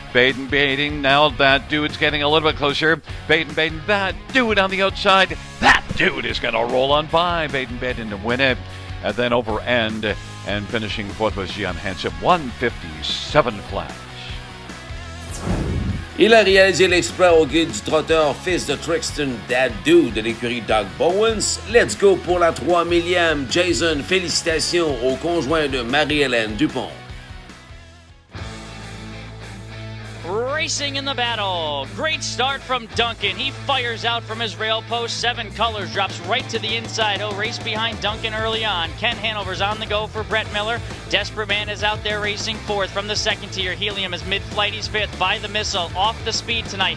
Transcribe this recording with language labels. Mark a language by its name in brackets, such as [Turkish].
[English] Baden now that dude's getting a little bit closer. Baden that dude on the outside. That dude is going to roll on by Baden to win it. And then Over and finishing fourth was GM Handsome, 157 flat. [French] Il a réalisé l'exploit au guide du trotteur fils de Trixton, That Dude de l'écurie Doug Bowens. [English] Let's go [French] pour la 3000e. Jason, félicitations au conjoint de Marie-Hélène Dupont. [English] Racing in the battle. Great start from Duncan. He fires out from his rail post. 7 Colors drops right to the inside. He'll race behind Duncan early on. Ken Hanover's on the go for Brett Miller. Desperate Man is out there racing fourth from the second tier. Helium is mid-flight. He's fifth. By the Missile off the speed tonight.